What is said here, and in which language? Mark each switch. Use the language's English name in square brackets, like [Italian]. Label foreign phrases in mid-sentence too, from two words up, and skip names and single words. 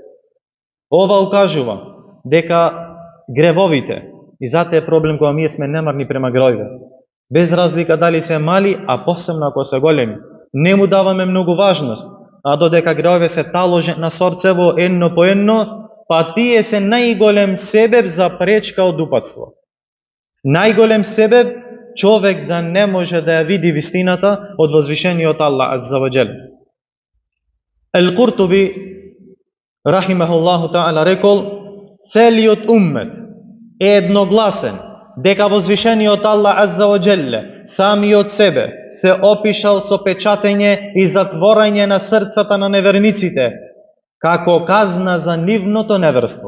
[Macedonian] Ова укажува дека гревовите, и зате е проблем кога ние сме немарни према гревовите, без разлика дали се мали, а посебно ако се големи, не му даваме многу важност, а додека гревове се таложат на срцево едно по едно, па тие се најголем себеб за пречка од упатство. Најголем себеб човек да не може да ја види вистината од возвишениот Аллах [Arabic] عز وجل. [Macedonian] Ал-Куртуби [Arabic] رحمه الله تعالى [Macedonian] рекол: целиот уммет е едногласен дека возвишениот Аллах [Arabic] عز وجل [Macedonian] самиот себе се опишал со печатење и затворање на срцата на неверниците како казна за нивното неверство.